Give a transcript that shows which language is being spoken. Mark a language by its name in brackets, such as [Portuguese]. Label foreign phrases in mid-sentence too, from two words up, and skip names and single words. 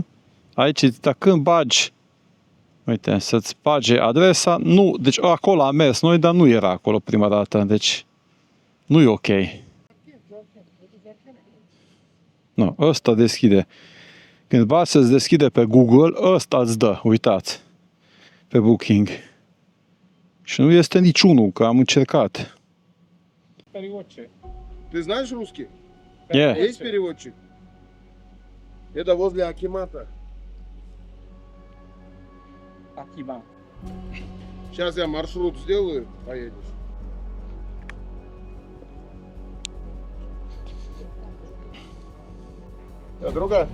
[Romanian] Aici, dacă când bagi, uite, să-ți bage adresa, nu, deci acolo am mers noi, dar nu era acolo prima dată, deci nu e ok. Nu, ăsta deschide. Când bagi să-ți deschide pe Google, ăsta îți dă, uitați, pe Booking. Și nu este niciunul, că am încercat. [Russian] Переводчик. Ты знаешь русский? Yeah. Есть переводчик? Это возле Акимата. Akiva. Сейчас я маршрут сделаю, поедешь. Друга,